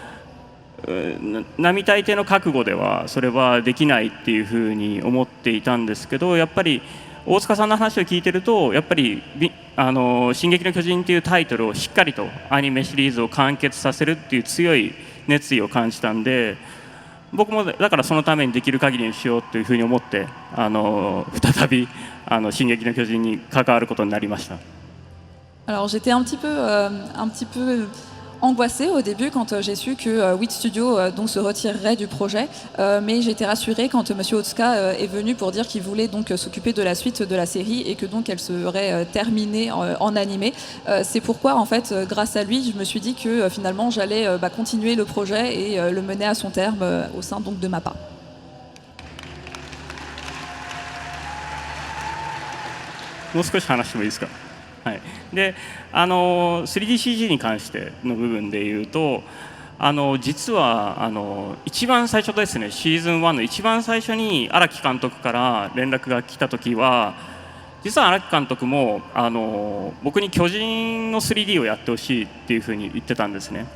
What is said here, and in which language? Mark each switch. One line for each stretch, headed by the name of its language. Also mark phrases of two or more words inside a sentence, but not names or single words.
Japanese: 並大抵の覚悟ではそれはできないっていうふうに思っていたんですけど、やっぱり大塚さんの話を聞いてると、やっぱり「進撃の巨人」っていうタイトルをしっかりとアニメシリーズを完結させるっていう強い熱意を感じたんで、僕もだからそのためにできる限りにしようというふうに思って再び「進撃の巨人」に関わることになりました。
French: Alors j'étais un petit peu angoissée au début quand j'ai su que WIT Studio donc se retirerait du projet, mais j'ai été rassurée quand Monsieur Otsuka est venu pour dire qu'il voulait donc s'occuper de la suite de la série et que donc elle serait terminée en animé. C'est pourquoi en fait grâce à lui je me suis dit que finalement j'allais continuer le projet et le mener à son terme au sein donc de MAPPA.
Japanese: もう少し話してもいいですか。はい、で3DCG に関しての部分でいうと実は一番最初ですね、シーズン1の一番最初に荒木監督から連絡が来た時は、実は荒木監督も僕に巨人の 3D をやってほしいっていうふうに言ってたんですね。